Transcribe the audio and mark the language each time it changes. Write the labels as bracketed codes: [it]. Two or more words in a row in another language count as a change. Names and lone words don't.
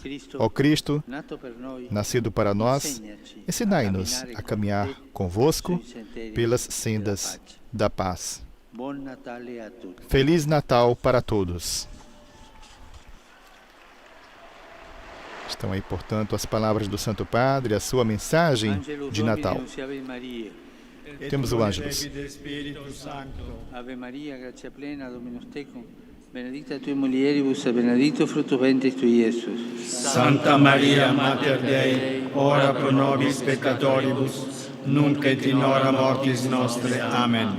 [pt] Ó Cristo, nascido para nós, ensinai-nos a caminhar convosco pelas sendas da paz. Feliz Natal para todos. Estão aí, portanto, as palavras do Santo Padre, a sua mensagem de Natal. Temos o Ângelus. [la] Ave Maria, gratia plena, Dominus tecum, benedicta tui mulieribus et benedictus fructus ventris tui, Iesus. Santa Maria, Mater Dei, ora pro nobis peccatoribus, nunc et in hora mortis nostre. Amen.